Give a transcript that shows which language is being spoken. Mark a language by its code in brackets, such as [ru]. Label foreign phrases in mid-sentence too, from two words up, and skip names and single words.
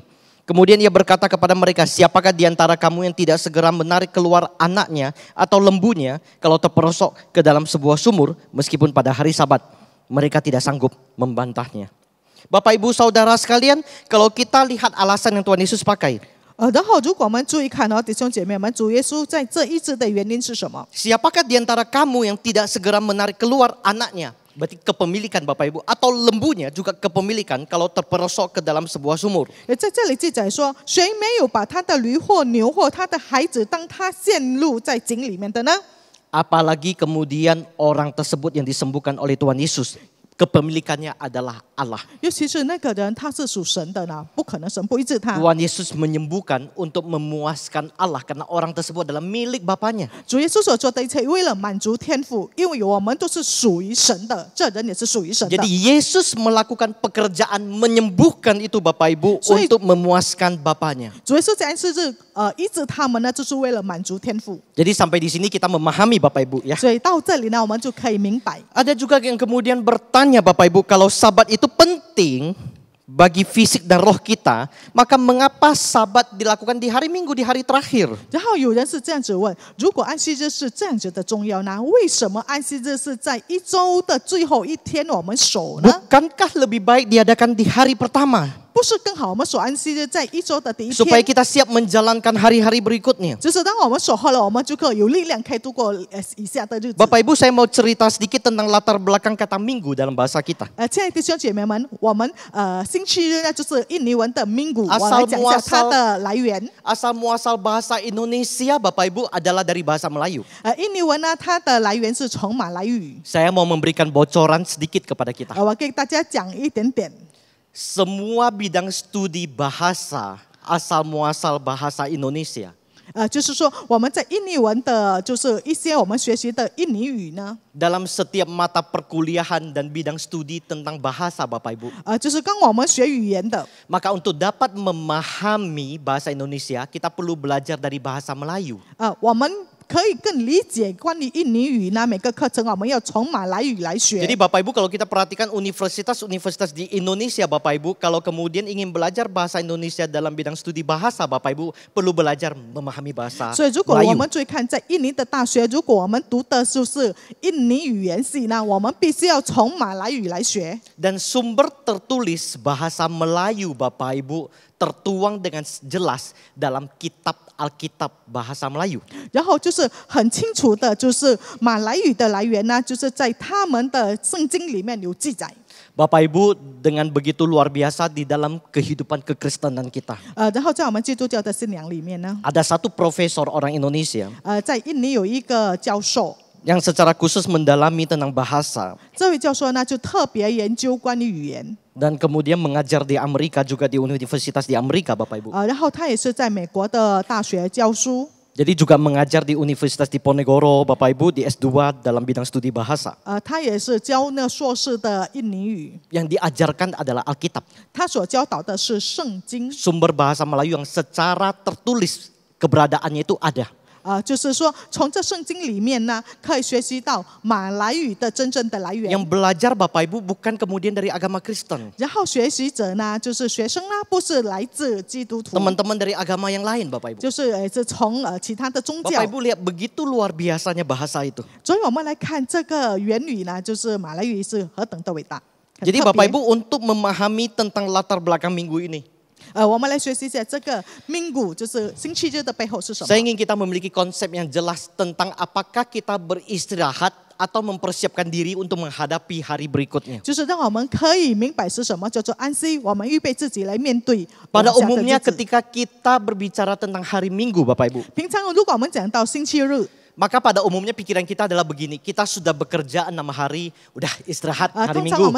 [id] Kemudian ia berkata kepada mereka, siapakah di antara kamu yang tidak segera menarik keluar anaknya atau lembunya kalau terperosok ke dalam sebuah sumur meskipun pada hari Sabat? Mereka tidak sanggup membantahnya. Bapak Ibu Saudara sekalian, kalau kita lihat alasan yang Tuhan Yesus pakai. [zh] 然后如果我们注意看哦，弟兄姐妹们，主耶稣在这医治的原因是什么？ [id] Siapakah di antara kamu yang tidak segera menarik keluar anaknya? Berarti kepemilikan Bapak Ibu. Atau lembunya juga kepemilikan kalau terperosok ke dalam sebuah sumur. [zh] 在这里记载说，谁没有把他的驴或牛或他的孩子，当他陷入在井里面的呢？ [id] Apalagi kemudian orang tersebut yang disembuhkan oleh Tuhan Yesus. Kepemilikannya adalah Allah. [zh] 尤其是那个人，他是属神的呢，不可能神不医治他。 [id] Tuhan Yesus menyembuhkan untuk memuaskan Allah. Karena orang tersebut adalah milik Bapaknya. [zh] 主耶稣所做的一切，为了满足天父，因为我们都是属于神的，这人也是属于神的。 [id] Jadi Yesus melakukan pekerjaan menyembuhkan itu Bapak Ibu So, untuk memuaskan Bapaknya. [zh] 主耶稣在安息日医治他们呢，就是为了满足天父。 [id] Jadi sampai di sini kita memahami Bapak Ibu ya. [zh] 所以到这里呢，我们就可以明白。 [id] Ada juga yang kemudian bertanya Bapak Ibu, kalau Sabat itu penting bagi fisik dan roh kita, maka mengapa Sabat dilakukan di hari Minggu, di hari terakhir? [zh] 然后有人是这样子问：如果安息日是这样子的重要呢，为什么安息日是在一周的最后一天我们守呢？ [id] Bukankah lebih baik diadakan di hari pertama? [zh] 不是更好我们守安息日在一周的第一 [id] Supaya [zh] 天， [id] kita siap menjalankan hari-hari berikutnya. [zh] 就是当我们守候了，我们就可以有力量可以度过以下的日子。 [id] Bapak Ibu, saya mau cerita sedikit tentang latar belakang kata minggu dalam bahasa kita. [zh] 亲爱的弟兄姐妹们，我们星期日呢就是印尼文的 minggu， 我 [id] Asal [zh] 来讲一下它的来源。 [id] Asal muasal bahasa Indonesia, Bapak Ibu, adalah dari bahasa Melayu. [zh] 印尼文呢，它的来源是从马来语。 [id] Saya mau memberikan bocoran sedikit kepada kita. [zh] 我给大家讲一点点。 [id] Semua bidang studi bahasa asal muasal bahasa Indonesia [zh] 就是说我们在印尼文的，就是一些我们学习的印尼语呢， [id] dalam setiap mata perkuliahan dan bidang studi tentang bahasa, Bapak Ibu. [zh] 就是跟我们学语言的。 [id] Maka untuk dapat memahami bahasa Indonesia, kita perlu belajar dari bahasa Melayu. [zh] 我们可以更理解关于印尼语呢，每个课程我们要从马来语来学。 [id] Jadi Bapak Ibu, kalau kita perhatikan universitas-universitas di Indonesia, Bapak Ibu, kalau kemudian ingin belajar bahasa Indonesia dalam bidang studi bahasa, Bapak Ibu perlu belajar memahami bahasa [zh] 所以，如果我 [id] Melayu. [zh] 们注意看，在印尼的大学，如果我们读的就是印尼语言系呢，我们必须要从马来语来学。 [id] Dan sumber tertulis bahasa Melayu, Bapak Ibu, tertuang dengan jelas dalam kitab Alkitab bahasa Melayu. [zh] 然后就是很清楚的，就是马来语的来源呢，就是在他们的圣经里面有记载。 [id] Bapak Ibu, dengan begitu luar biasa di dalam kehidupan kekristenan kita. [zh] 然后在我们基督教的信仰里面呢， [id] Ada satu profesor orang Indonesia [zh] 在印尼有一个教授， [id] yang secara khusus mendalami tentang bahasa [zh] 这位教授呢就特别研究关于语言， [id] dan kemudian mengajar di Amerika, juga di universitas di Amerika, Bapak Ibu. [zh] 然后他也是在美国的大学教书， [id] Jadi juga mengajar di Universitas Diponegoro, Bapak Ibu, di S2 dalam bidang studi bahasa. [zh] 他也是教那硕士的印尼语， [id] Yang diajarkan adalah Alkitab, [zh] 他所教导的是圣经， [id] sumber bahasa Melayu yang secara tertulis keberadaannya itu ada. [zh] 就是说从这圣经里面呢，可以学习到马来语的真正的来源。 [id] Yang belajar Bapak Ibu bukan kemudian dari agama Kristen. [zh] 然后学习者呢，就是学生呢，不是来自基督徒， [id] Teman-teman dari agama yang lain, Bapak Ibu. [zh] 就是是从其他的宗教 [id] Bapak。Ibu lihat begitu luar biasanya bahasa itu. [zh] 所以我们来看这个原语呢，就是马来语是何等的伟大。很 [id] Jadi [zh] 特别 [id] Bapak Ibu untuk memahami tentang latar belakang minggu ini, [zh] 我们来学习一下这个 minggu， 就是星期日的背后是什么 [id] saya？ ingin kita memiliki konsep yang jelas tentang apakah kita beristirahat atau mempersiapkan diri untuk menghadapi hari berikutnya. [zh] 就是让我们可以明白是什么叫做安息，我们预备自己来面对 [id] Pada [zh] 往下的 [id] umumnya [zh] 日子。 [id] ketika kita berbicara tentang hari Minggu, Bapak Ibu, [zh] 平常如果我们讲到星期日， [id] maka pada umumnya pikiran kita adalah begini, kita sudah bekerja 6 hari, udah istirahat hari [zh] 通常我